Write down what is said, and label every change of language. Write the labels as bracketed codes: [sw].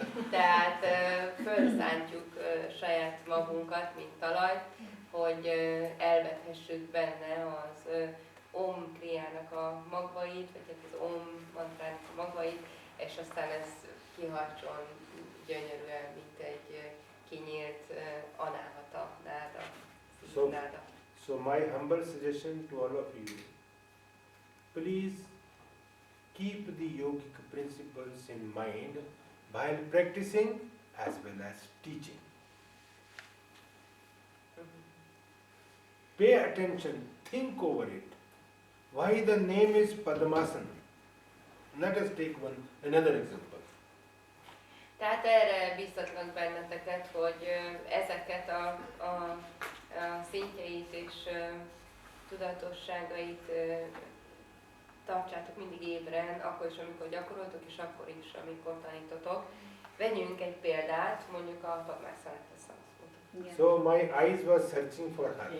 [hu] Tehát fölszántjuk saját magunkat, mint talajt, hogy elvethessük benne az Om kriának a magvait, vagy hát az Om mantrának a magvait, és aztán ez kiharcson gyönyörűen, mint egy kinyílt anáhata, náda. [en] So my humble suggestion to all of you, please keep the yogic principles in mind while practicing as well as teaching. Pay attention, think over it. Why the name is Padmasana? Let us take another example. [hu] Tehát erre biztatlak benneteket, hogy ezeket a szintjeit és tudatosságait tartsátok mindig ébren, akkor is, amikor gyakoroltok, és akkor is, amikor tanítotok. Vegyünk egy példát, mondjuk a Padmasana szanszkót. [en] So my eyes were searching for her.